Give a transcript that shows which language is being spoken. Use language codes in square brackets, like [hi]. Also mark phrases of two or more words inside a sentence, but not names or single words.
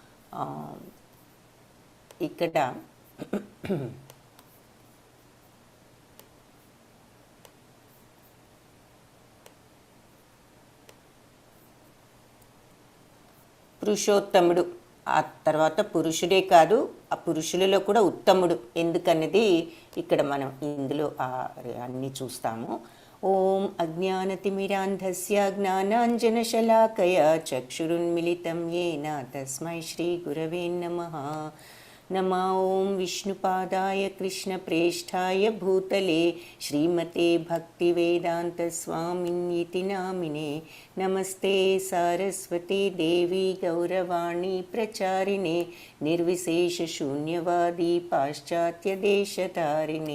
[te] ఇక్కడ పురుషోత్తముడు, ఆ తర్వాత పురుషుడే కాదు, ఆ పురుషులలో కూడా ఉత్తముడు ఎందుకన్నది ఇక్కడ మనం ఇందులో అన్నీ చూస్తాము. [sa] ఓం అజ్ఞానతిమిరాంధస్య జ్ఞానాంజనశలాకయా చక్షురున్మిళితం యేన తస్మై శ్రీగురవే నమః. नमा ओं विष्णुपादाय कृष्णप्रेष्ठाय भूतले श्रीमते भक्तिवेदान्तस्वामिन्यति नामिने. नमस्ते सारस्वती देवी गौरवाणी प्रचारिणे निर्विशेषशून्यवादी पाश्चात्यदेशतारिणे.